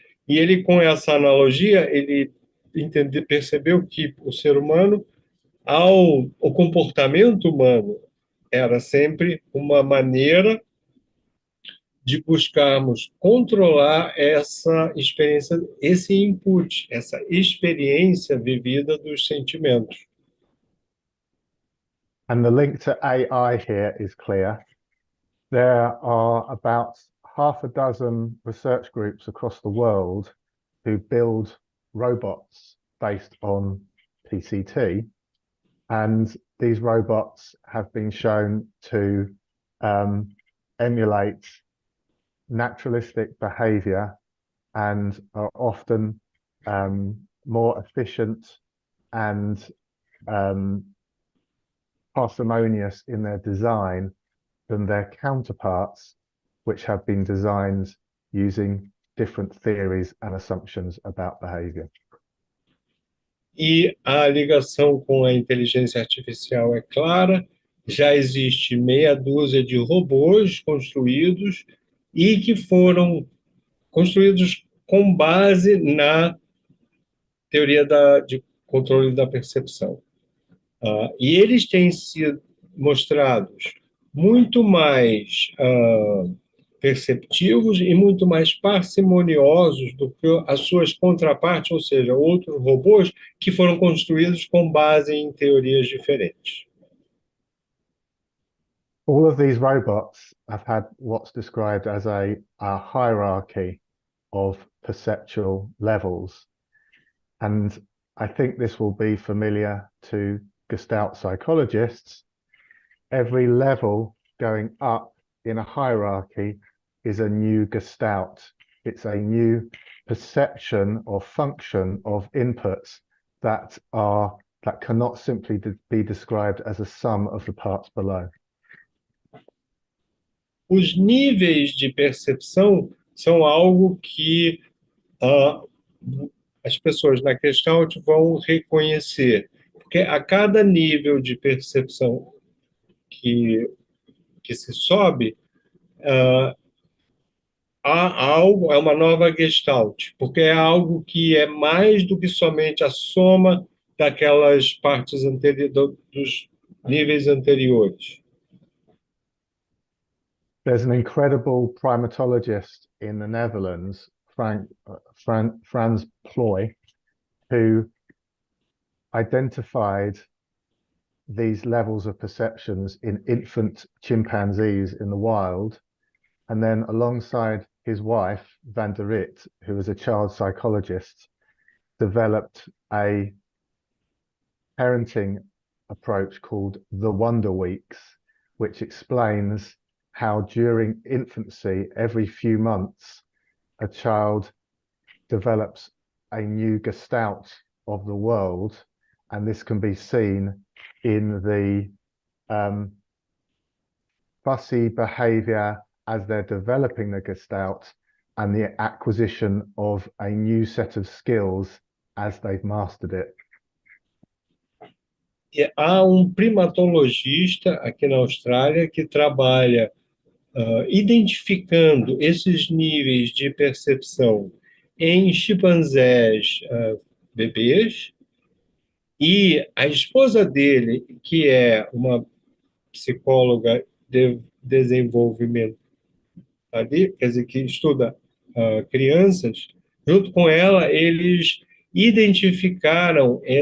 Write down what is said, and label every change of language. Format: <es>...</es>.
<pt>E ele, com essa analogia, ele percebeu que o ser humano, o comportamento humano era sempre uma maneira de buscarmos controlar essa experiência, esse input, essa experiência vivida dos sentimentos.</pt> <en>And the link to AI here is clear. There are about half a dozen research groups across the world who build robots based on PCT. And these robots have been shown to emulate naturalistic behavior and are often more efficient and parsimonious in their design than their counterparts, which have been designed using different theories and assumptions about behavior.</en> <pt>E a ligação com a inteligência artificial é clara, já existe meia dúzia de robôs construídos e que foram construídos com base na teoria de controle da percepção. E eles têm sido mostrados muito mais perceptivos e muito mais parcimoniosos do que as suas contrapartes, ou seja, outros robôs que foram construídos com base em teorias diferentes.</pt> <en>All of these robots have had what's described as a hierarchy of perceptual levels. And I think this will be familiar to Gestalt psychologists. Every level going up in a hierarchy is a new Gestalt. It's a new perception or function of inputs that cannot simply be described as a sum of the parts below.</en> <pt>Os níveis de percepção são algo que as pessoas na Gestalt vão reconhecer, porque a cada nível de percepção que se sobe, há algo, é uma nova Gestalt, porque é algo que é mais do que somente a soma daquelas partes dos níveis anteriores.</pt> <en>There's an incredible primatologist in the Netherlands, Frans Plooi, who identified these levels of perceptions in infant chimpanzees in the wild, and then alongside his wife, Van der Rit, who was a child psychologist, developed a parenting approach called the Wonder Weeks, which explains how during infancy, every few months, a child develops a new gestalt of the world, and this can be seen in the fussy behavior as they're developing the gestalt and the acquisition of a new set of skills as they've mastered it.</en> <pt>Há primatologista aqui na Austrália que trabalha identificando esses níveis de percepção em chimpanzés bebês, e a esposa dele, que é uma psicóloga de desenvolvimento, quer dizer, que estuda crianças, junto com ela, eles identificaram</pt>